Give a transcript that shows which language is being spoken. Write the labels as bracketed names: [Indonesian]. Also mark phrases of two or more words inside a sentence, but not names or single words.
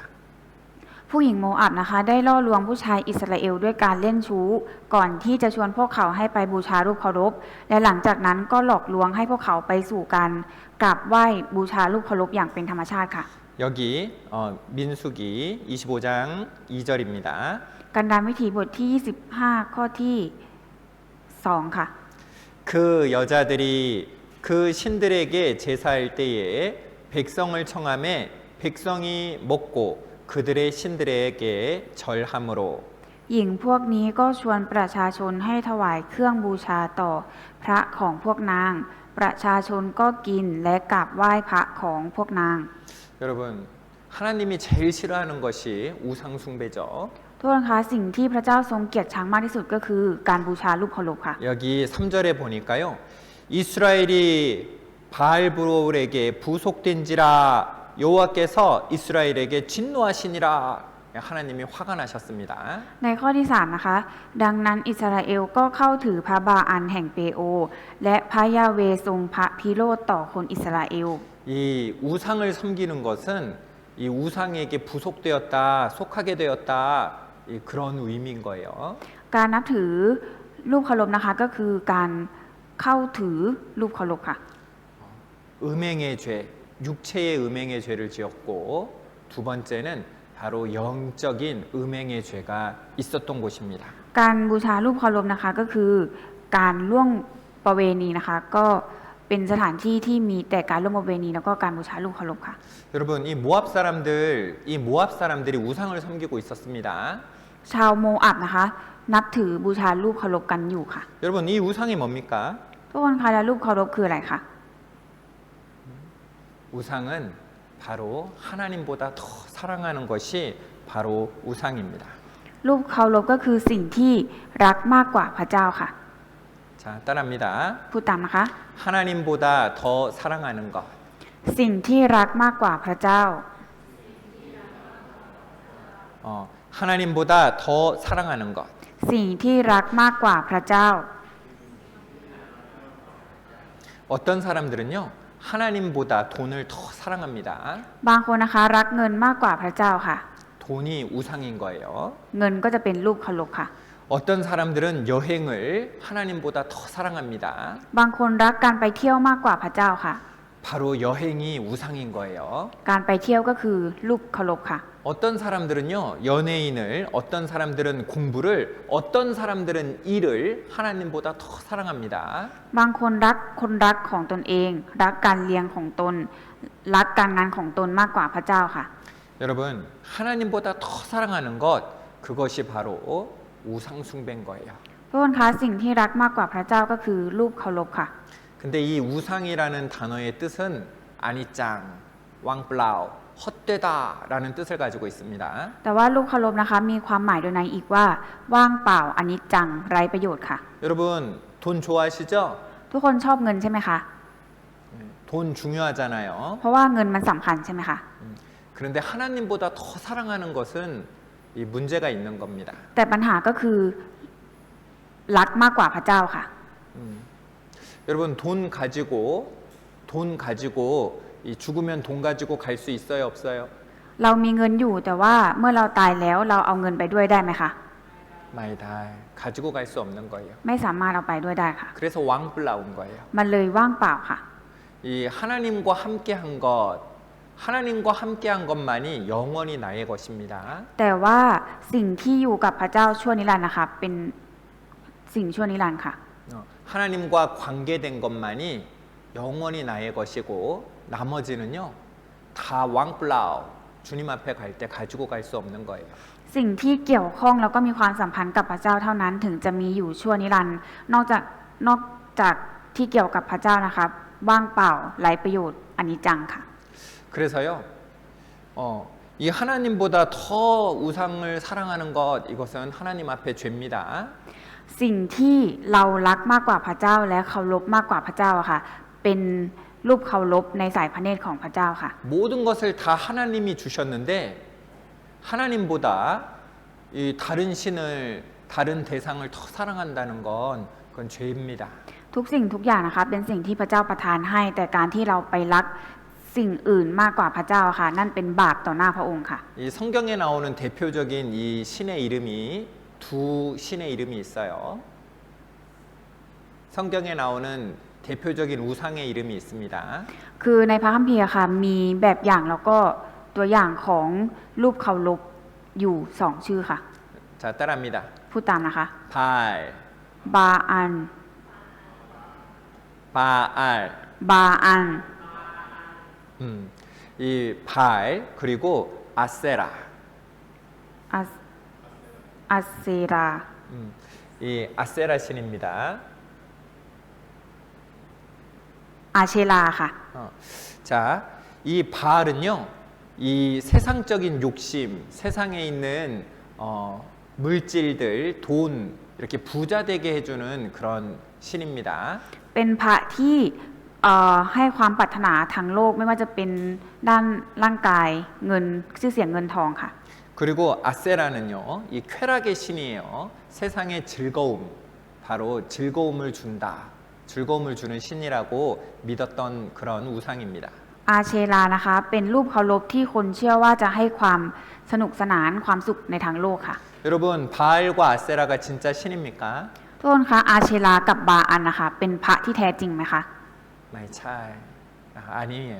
[Thai] ผู้หญิงโมอับนะคะได้ล่อลวงผู้ชายอิสราเอลด้วยการเล่นชู้ก่อนที่จะชวนพวกเขาให้ไปบูชารูปเคารพและหลังจากนั้นก็หลอกลวงให้พวกเขาไปสู่การกราบไหว้บูชารูปเคารพอย่างเป็นธรรมชาติค่ะ [Korean] 여기 민수기 25장 2절입니다. [Thai] การดานวิถีบทที่ 25 ข้อที่ 2 ค่ะ [Korean] 그 여자들이 그 신들에게 제사할 때에 백성을 청함에 백성이 먹고 그들의 신들에게 절함으로 [Thai] หญิงพวกนี้ก็ชวนประชาชนให้ถวายเครื่องบูชาต่อพระของพวกนางประชาชนก็กินและกราบไหว้พระของพวกนาง [Korean] 여러분 하나님이 제일 싫어하는 것이 우상 숭배죠. [Thai] ทุกคนคะสิ่งที่พระเจ้าทรงเกลียดชังมากที่สุดก็คือการบูชารูปเคารพค่ะ [Korean] 여기 3절에 보니까요. 이스라엘이 바알브로울에게 부속된지라 여호와께서 이스라엘에게 진노하시니라. 하나님이 화가 나셨습니다. [Thai] ในข้อที่ 3 นะคะดังนั้นอิสราเอลก็เข้าถือพระบาอันแห่งเปโอและพระยาเวทรงพระพิโรธต่อคนอิสราเอล [Korean] 이 우상을 섬기는 것은 이 우상에게 부속되었다, 속하게 되었다 그런 의미인 거예요. [Thai] การนับถือรูปเคารพนะคะก็คือการเข้าถือรูปเคารพค่ะ [Korean] 음행의 죄, 육체의 음행의 죄를 지었고 두 번째는 바로 영적인 음행의 죄가 있었던 곳입니다. [Thai] การบูชารูปเคารพนะคะก็คือการล่วงประเวณีนะคะก็เป็นสถานที่ที่มีแต่การล่วงประเวณีแล้วก็การบูชารูปเคารพค่ะ [Korean] 여러분 이 모압 사람들이 우상을 섬기고 있었습니다. [Thai] ชาวโมอับนะคะนับถือบูชารูปเคารพกันอยู่ค่ะ [Korean] 여러분 이 우상이 뭡니까? [Thai] ทุกคนคะแล้วรูปเคารพคืออะไรคะ [Korean] 우상은 바로 하나님보다 더 사랑하는 것이 바로 우상입니다. [Thai] รูปเคารพก็คือสิ่งที่รักมากกว่าพระเจ้าค่ะ [Korean] 자, 따라합니다. [Thai] พูดตามนะคะ [Korean] 하나님보다 더 사랑하는 것. [Thai] สิ่งที่รักมากกว่าพระเจ้า [Korean] 하나님보다 더 사랑하는 것. [Thai] สิ่งที่รักมากกว่าพระเจ้า [Korean] 어떤 사람들은요, 하나님보다 돈을 더 사랑합니다. [Thai] บางคนนะคะรักเงินมากกว่าพระเจ้าค่ะ [Korean] 돈이 우상인 거예요. [Thai] เงินก็จะเป็นรูปเคารพค่ะ [Korean] 어떤 사람들은 여행을 하나님보다 더 사랑합니다. [Thai] บางคนรักการไปเที่ยวมากกว่าพระเจ้าค่ะ [Korean] 바로 여행이 우상인 거예요. [Thai] การไปเที่ยวก็คือรูปเคารพค่ะ [Korean] 어떤 사람들은요, 연예인을, 어떤 사람들은 공부를, 어떤 사람들은 일을 하나님보다 더 사랑합니다. [Thai] บางคนรักคนรักของตนเอง รักการเลี้ยงของตน รักการงานของตนมากกว่าพระเจ้าค่ะ [Korean] 여러분, 하나님보다 더 사랑하는 것, 그것이 바로 우상 숭배인 거예요. [Thai] ทุกคนคะสิ่งที่รักมากกว่าพระเจ้าก็คือรูปเคารพค่ะ [Korean] 근데 이 우상이라는 단어의 뜻은 [Thai] อนิจจัง ว่างเปล่า, [Korean] 헛되다라는 뜻을 가지고 있습니다. [Thai] แต่ว่ารูปเคารพนะคะมีความหมายโดยในอีกว่าว่างเปล่าอนิจจังไร้ประโยชน์ค่ะ [Korean] 여러분, 돈 좋아하시죠? [Thai] ทุกคนชอบเงินใช่ไหมคะ [Korean] 돈 중요하잖아요. [Thai] เพราะว่าเงินมันสำคัญใช่ไหมคะ [Korean] 그런데 하나님보다 더 사랑하는 것은 이 문제가 있는 겁니다. [Thai] แต่ปัญหาก็คือรักมากกว่าพระเจ้าค่ะ [Korean] 여러분 돈 가지고 이 죽으면 돈 가지고 갈 수 있어요, 없어요? [Thai] เรามีเงินอยู่แต่ว่าเมื่อเราตายแล้วเราเอาเงินไปด้วยได้ไหมคะ [Korean] 마이다 가지고 갈 수 없는 거예요. [Thai] ไม่สามารถเอาไปด้วยได้ค่ะ [Korean] 그래서 왕불나온 거예요. [Thai] มันเลยว่างเปล่าค่ะ [Korean] 이 하나님과 함께한 것, 하나님과 함께한 것만이 영원히 나의 것입니다. [Thai] แต่ว่าสิ่งที่อยู่กับพระเจ้าชั่วนิรันดร์นะคะเป็นสิ่งชั่วนิรันดร์ค่ะ [Korean] 하나님과 관계된 것만이 영원히 나의 것이고 나머지는요 다 왕플라우 주님 앞에 갈 때 가지고 갈 수 없는 거예요. [Thai] สิ่งที่เกี่ยวข้องแล้วก็มีความสัมพันธ์กับพระเจ้าเท่านั้นถึงจะมีอยู่ชั่วนิรันดร์นอกจากที่เกี่ยวกับพระเจ้านะคะว่างเปล่าไร้ประโยชน์อนิจจังค่ะ [Korean] 그래서요 이 하나님보다 더 우상을 사랑하는 것 이것은 하나님 앞에 죄입니다. [Thai] สิ่งที่เรารักมากกว่าพระเจ้าและเคารพมากกว่าพระเจ้าค่ะเป็นรูปเคารพในสายพระเนตรของพระเจ้าค่ะ [Korean] 모든 것을 다 하나님이 주셨는데 하나님보다 이 다른 신을 다른 대상을 더 사랑한다는 건 그건 죄입니다. [Thai] ทุกสิ่งทุกอย่างนะคะเป็นสิ่งที่พระเจ้าประทานให้ แต่การที่เราไปรักสิ่งอื่นมากกว่าพระเจ้าค่ะ นั่นเป็นบาปต่อหน้าพระองค์ค่ะ [Korean] 이 성경에 나오는 대표적인 이 신의 이름이 두 신의 이름이 있어요. 성경에 나오는 대표적인 우상의 이름이 있습니다. [Thai] คือในพระคัมภีร์ค่ะมีแบบอย่างแล้วก็ตัวอย่างของรูปเคารพอยู่สองชื่อค่ะ [Korean] 자, 따라합니다. [Thai] พูดตามนะคะ [Korean] 발, [Thai] บาอัน [Korean] 바알. [Thai] บาอัน [Korean] 이 발 그리고 아세라. [Thai] อัสเซรา [Korean] 이 아세라 신입니다. [Thai] อาเชลาค่ะ [Korean] 자, 이 바알은요, 이 세상적인 욕심, 세상에 있는 물질들, 돈 이렇게 부자 되게 해주는 그런 신입니다. [Thai] เป็นพระที่ให้ความปรารถนาทางโลกไม่ว่าจะเป็นด้านร่างกายเงินชื่อเสียงเงินทองค่ะ [Korean] 그리고 아세라는요, 이 쾌락의 신이에요. 세상의 즐거움, 바로 즐거움을 준다. 즐거움을 주는 신이라고 믿었던 그런 우상입니다. [Thai] อาเชลานะคะเป็นรูปเคารพที่คนเชื่อว่าจะให้ความสนุกสนานความสุขในทางโลกค่ะ [Korean] 여러분, 바알과 아세라가 진짜 신입니까? [Thai] ทุกคนคะอาเชลากับบาอันนะคะเป็นพระที่แท้จริงไหมคะ ไม่ใช่. [Korean] 아니에요.